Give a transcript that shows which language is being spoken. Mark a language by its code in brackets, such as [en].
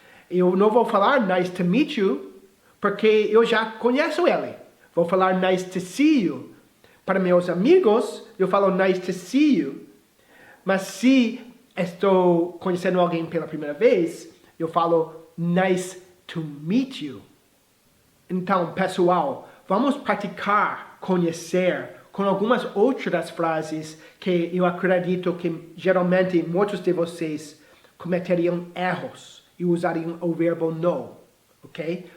[pt] Eu não vou falar [en] nice to meet you, [pt] porque eu já conheço ele. Vou falar [en] nice to see you. [pt] Para meus amigos, eu falo [en] nice to see you. [pt] Mas se estou conhecendo alguém pela primeira vez, eu falo [en] nice to meet you. [pt] Então, pessoal, vamos praticar conhecer com algumas outras frases que eu acredito que geralmente muitos de vocês cometeriam erros e usariam o verbo no, ok?